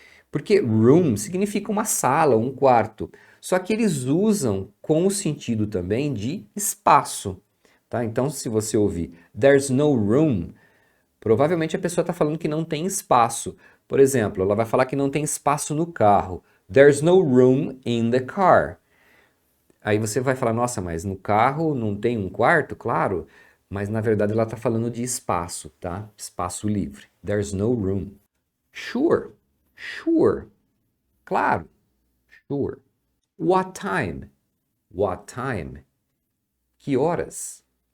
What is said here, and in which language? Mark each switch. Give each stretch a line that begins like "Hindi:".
Portuguese: Porque room significa uma sala, um quarto. Só que eles usam com o sentido também de espaço. Tá? Então, se você ouvir
English: there's no room,
Portuguese: provavelmente a pessoa está falando que não tem espaço. Por exemplo, ela vai falar que não tem espaço no carro.
English: There's no room in the car.
Portuguese: Aí você vai falar, nossa, mas no carro não tem um quarto? Claro, mas na verdade ela está falando de espaço, tá? Espaço livre.
English: There's no room. Sure, sure.
Portuguese: Claro,
English: sure. What time? What time?
Portuguese: Que horas?